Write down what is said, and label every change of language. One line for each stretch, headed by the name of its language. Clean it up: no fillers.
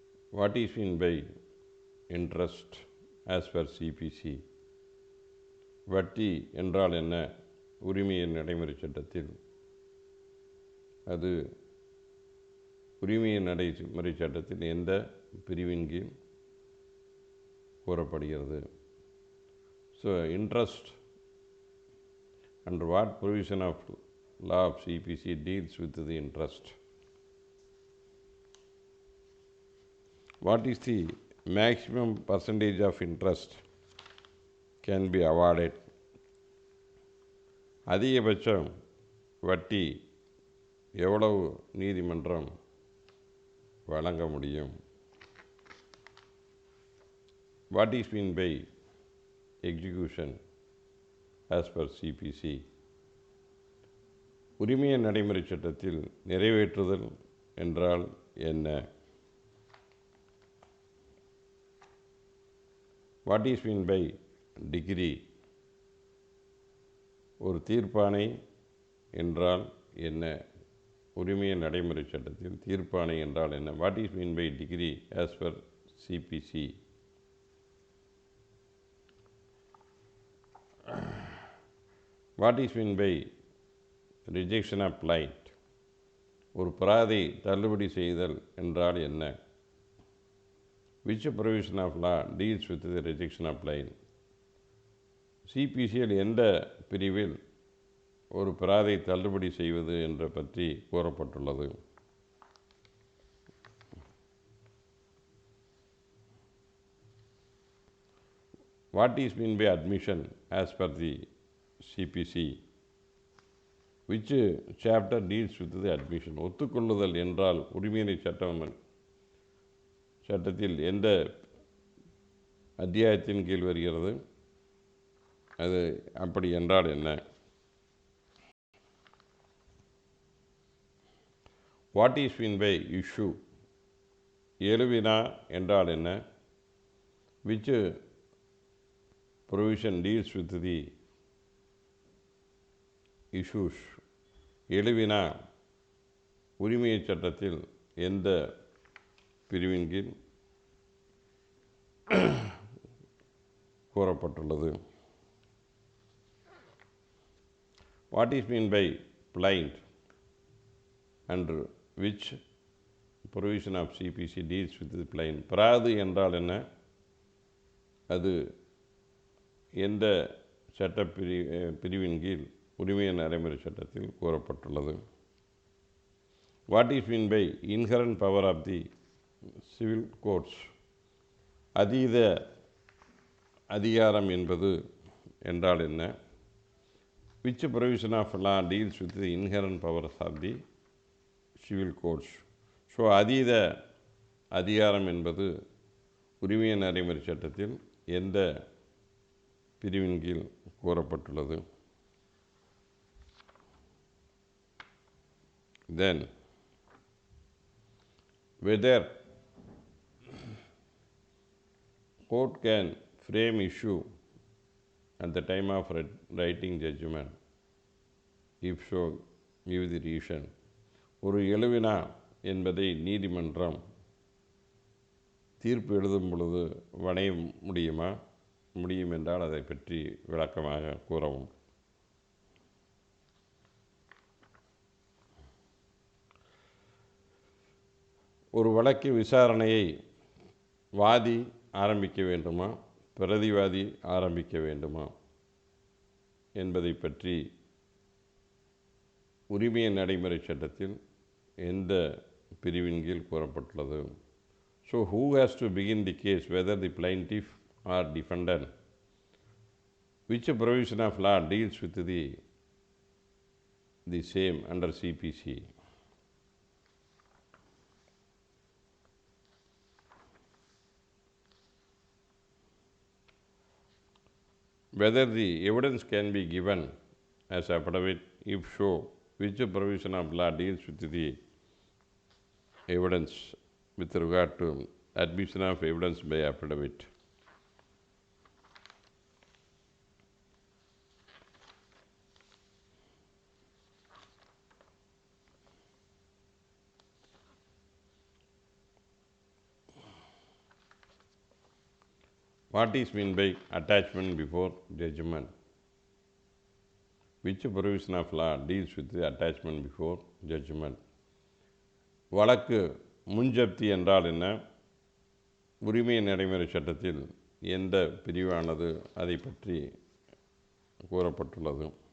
English: What is meant by interest as per CPC?
Tamil: வட்டி என்றால் என்ன? உரிமையின் நடைமுறை சட்டத்தில் அது உரிமையின் நடைமுறை சட்டத்தில் எந்த பிரிவின் கீழ் கூறப்படுகிறது?
English: So interest, under what provision of law of CPC deals with the interest? What is the maximum percentage of interest can be awarded?
Tamil: அதிகபட்சம் வட்டி எவ்வளவு நீதிமன்றம் வழங்க முடியும்?
English: What is meant by execution as per CPC?
Tamil: உரிமையின் நடைமுறை சட்டத்தில் நிறைவேற்றுதல் என்றால் என்ன?
English: What is meant by decree?
Tamil: ஒரு தீர்ப்பாணை என்றால் என்ன? உரிமையின் நடைமுறை சட்டத்தில் தீர்ப்பாணை என்றால் என்ன?
English: What is meant by decree as per CPC? What is meant by rejection of plight?
Tamil: ஒரு பிராதை தள்ளுபடி செய்தல் என்றால் என்ன?
English: Which provision of law deals with the rejection of plight?
Tamil: CPCயில் எந்த பிரிவில் ஒரு பிராதை தள்ளுபடி செய்வது என்ற பற்றி கூறப்பட்டுள்ளது?
English: What is meant by admission as per the CPC? Which chapter deals with the admission?
Tamil: ஒத்துக்கொள்ளுதல் என்றால் உரிமையினை சட்டத்தில் எந்த அத்தியாயத்தின் கீழ் வருகிறது? அது அப்படி என்றால் என்ன?
English: What is meant by issue?
Tamil: எழுவினா என்றால் என்ன?
English: Which provision deals with the issues?
Tamil: எழுவினா உரிமையை சட்டத்தில் எந்த பிரிவின் கீழ் கூறப்பட்டுள்ளது?
English: What is meant by plight? Under which provision of CPC deals with the plight?
Tamil: பிராது என்றால் என்ன? அது எந்த சட்ட பிரிவின் கீழ் உரிமையின் நடைமுறை சட்டத்தில் கூறப்பட்டுள்ளது?
English: What is meant by inherent power of the civil courts?
Tamil: அதீத அதிகாரம் என்பது என்றால் என்ன?
English: Which provision of law deals with the inherent powers of the civil courts?
Tamil: So அதீத அதிகாரம் என்பது உரிமையின் நடைமுறை சட்டத்தில் எந்த பிரிவின் கீழ் கூறப்பட்டுள்ளது?
English: Then whether court can frame issue at the time of writing judgment, if so give the reason.
Tamil: ஒரு எழுவினா என்பதை நீதிமன்றம் தீர்ப்பு எழுதும் பொழுது வணைய முடியுமா? முடியும் என்றால் அதை பற்றி விளக்கமாக கூறவும். ஒரு வழக்கு விசாரணையை வாதி ஆரம்பிக்க வேண்டுமா, பிரதிவாதி ஆரம்பிக்க வேண்டுமா என்பதை பற்றி உரிமையின் நடைமுறை சட்டத்தில் எந்த பிரிவின் கீழ் கூறப்பட்டுள்ளது?
English: So who has to begin the case, whether the plaintiff or defendant? Which provision of law deals with the same under CPC? Whether the evidence can be given as affidavit, if so, which provision of law deals with the evidence with regard to admission of evidence by affidavit. What is meant by attachment before judgment? Which provision of law deals with the attachment before judgment?
Tamil: வழக்கு முன்ஜப்தி என்றால் என்ன? உரிமை நடைமுறை சட்டத்தில் எந்த பிரிவானது அதை பற்றி கூறப்பட்டுள்ளது?